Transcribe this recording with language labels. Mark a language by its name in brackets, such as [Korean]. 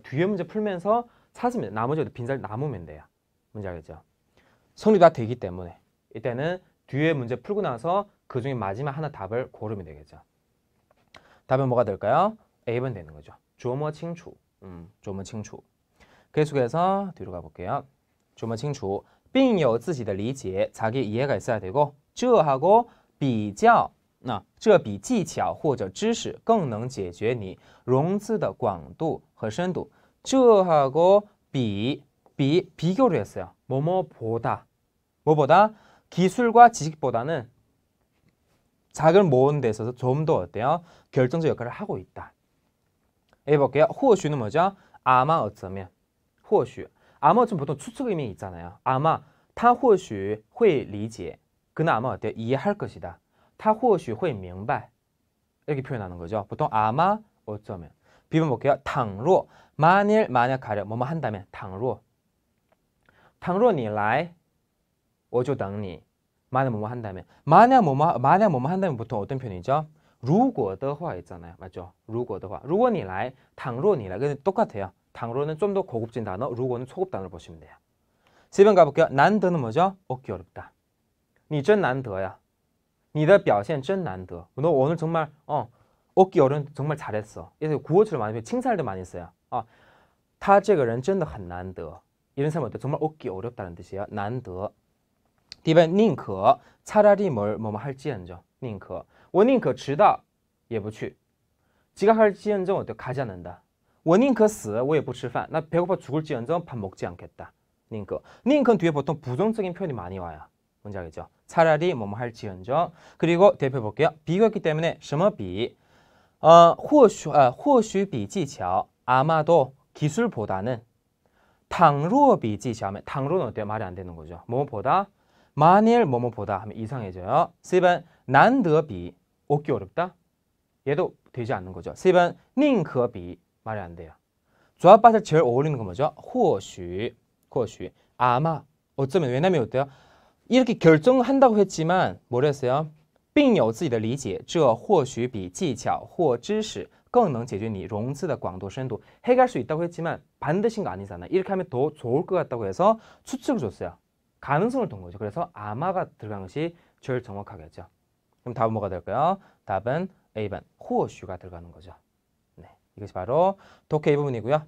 [Korean] 뒤에 문제 풀면서 찾으면 나머지 빈자리 남으면 돼요. 뭔지 알겠죠? 성립 다 되기 때문에 이때는 뒤에 문제 풀고 나서 그 중에 마지막 하나 답을 고르면 되겠죠. 답은 뭐가 될까요? A번 되는 거죠. [Chinese] 琢磨清楚.琢磨清楚. [Korean] 계속해서 뒤로 가볼게요. [Chinese] 琢磨清楚并有自己的理解, [Korean] 자기 이해가 있어야 되고 [Chinese] 这하고 比较, 这比技巧或者知识更能解决你融资的广度和深度. [Korean] 这하고 比,비교를 했어요. 뭐뭐보다. 뭐보다? 기술과 지식보다는 자금을 모으는 데 있어서 좀 더 어때요? 결정적 역할을 하고 있다. 해볼게요. 或许는 뭐죠? 아마 어쩌면. 或许. 아마 좀 보통 추측 의미 있잖아요. 아마 [Chinese] 他或许会理解. [Korean] 그는 아마 어때요? 이해할 것이다. [Chinese] 他或许会明白. [Korean] 이렇게 표현하는 거죠. 보통 아마 어쩌면. 비번 볼게요. 倘若 만일 만약 가려 뭐뭐 한다면 倘若 [Chinese] 倘若你来我就等你. [Korean] 만약 뭐뭐 한다면 만약 뭐뭐 한다면 보통 어떤 표현이죠? 如果的话 있잖아요. 맞죠? 如果的话. [Chinese] 如果你来倘若你来. [Korean] 근데 똑같아요. 倘若는 좀 더 고급진 단어, 如果는 초급 단어를 보시면 돼요. 7번 가볼게요. 난드는 뭐죠? 얻기 어렵다. [Chinese] 你真难得呀. 你的表现真难得. [Korean] 너 오늘 정말 얻기 어려운 정말 잘했어. 그래서 구어처럼 많이 칭찬도 많이 써요. [Chinese] 他这个人真的很难得. [Korean] 이런 사람은 정말 얻기 어렵다는 뜻이에요. [Chinese] 难得. [Korean] 뒤에 宁可 차라리 뭐뭐 할지언정. [Chinese] 宁可我宁可迟到也不去. [Korean] 지각할지언정 어때? 가지 않는다. [Chinese] 我宁可死我也不吃饭. [Korean] 나 배고파 죽을지언정 밥 먹지 않겠다. [Chinese] 宁可. [Korean] 宁可 뒤에 보통 부정적인 표현이 많이 와요. 뭔지 알겠죠? 차라리 뭐뭐 할지언정. 그리고 대표 볼게요. 비교했기 때문에 什么比 [Chinese] 或许比技巧 [Korean] 아마도 기술보다는 [Chinese] 倘若比技巧 [Korean] 하면 倘若는 어때요? 말이 안 되는 거죠. 뭐뭐보다 만일 뭐뭐보다 하면 이상해져요. 7번 难得比 얻기 어렵다. 얘도 되지 않는 거죠. 7번 宁可比 말이 안 돼요. 조합밭에 제일 어울리는 건 뭐죠? 或许아마 어쩌면 왜냐면 어때요? 이렇게 결정한다고 했지만 뭐라 했어요? [Chinese] 并有自己的理解这或许比技巧或知识更能解决你融资的广度深度. [Korean] 해결할 수 있다고 했지만 반드시인 거 아니잖아요. 이렇게 하면 더 좋을 것 같다고 해서 추측을 줬어요. 가능성을 둔 거죠. 그래서 아마가 들어간 것이 제일 정확하겠죠. 그럼 답은 뭐가 될까요? 답은 A번 或许가 들어가는 거죠. 네, 이것이 바로 독해 이 부분이고요.